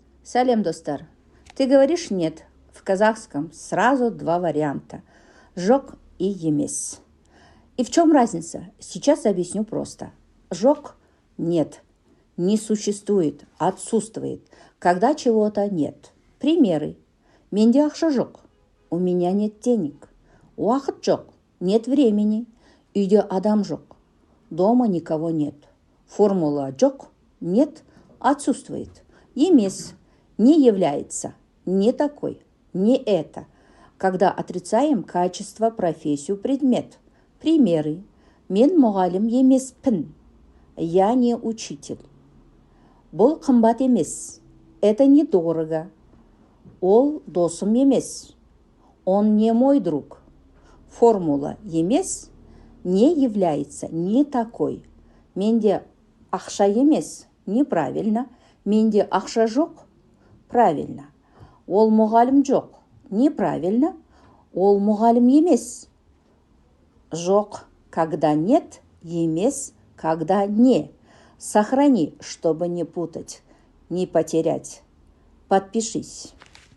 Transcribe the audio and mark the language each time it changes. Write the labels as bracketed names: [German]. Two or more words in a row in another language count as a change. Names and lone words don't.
[Kazakh] Салем, достар. [Russian] Ты говоришь «нет». В казахском сразу два варианта. Жоқ и емес. И в чем разница? Сейчас объясню просто. Жоқ – нет, не существует, отсутствует, когда чего-то нет. Примеры. [Kazakh] Менде ақша жоқ. [Russian] У меня нет денег. [Kazakh] Уақыт жоқ. [Russian] Нет времени. [Kazakh] Үйде адам жоқ. [Russian] Дома никого нет. Формула жоқ – нет, отсутствует. Емес – не является, не такой, не это. Когда отрицаем качество, профессию, предмет. Примеры. [Kazakh] Мен мұғалім емеспін. [Russian] Я не учитель. [Kazakh] Бұл қымбат емес. [Russian] Это недорого. [Kazakh] Ол досым емес. [Russian] Он не мой друг. Формула емес не является, не такой. [Kazakh] Менде ақша емес. Неправильно. Менде ақша жоқ. Правильно. Ол мұғалім жоқ. Неправильно. Ол мұғалім емес. Жоқ, [Russian] когда нет, емес, когда не. Сохрани, чтобы не путать, не потерять. Подпишись.